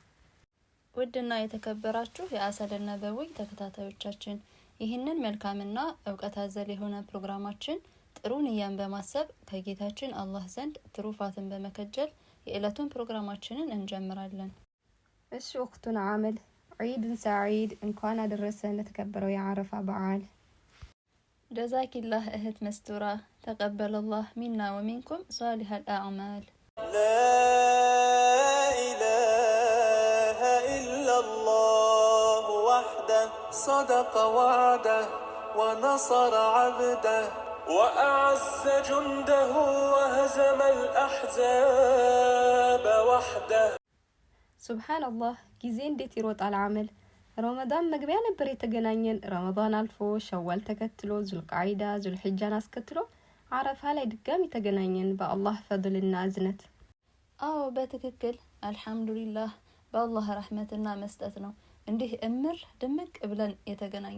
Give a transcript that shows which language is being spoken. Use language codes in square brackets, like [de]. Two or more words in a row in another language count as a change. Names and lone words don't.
[am] ውድና የተከበራችሁ የአሰል ነበዊ ተከታታዮቻችን ይህንን መልካምና ዕውቀት አዘል የሆነ ፕሮግራማችን ጥሩ ንያን በማሰብ ከጌታችን አላህ ዘንድ ትሩፋትን በመከጀል የዕለቱን ፕሮግራማችንን እንጀምራለን። እሺ ወቅቱን አመል [ar] عيد سعيد [am] እንኳን አደረሰን ለተከበረው የአረፋ በዓል። [ar] ጀዛኪላህ እህት መስቱራ ተቀበለ الله منا ومنكم صالح الأعمال. لا إله إلا الله وحده صدق وعده ونصر عبده وأعز جنده وهزم الأحزاب وحده. سبحان الله [am] ጊዜ እንዴት ይሮጣል አመል። ረመዳን መግቢያ ነበር የተገናኘን። ረመዳን አልፎ ሸዋል ተከትሎ ዙልቃዒዳ ዙልሂጃን አስከትሎ አረፋ ላይ ድጋሚ ተገናኘን በአላህ ፈድልና እዝነት። አዎ በትክክል አልহামዱሊላህ በአላህ ረህመትና መስጠት ነው እንዲህ እምር ድምቅ ብለን የተገናኘ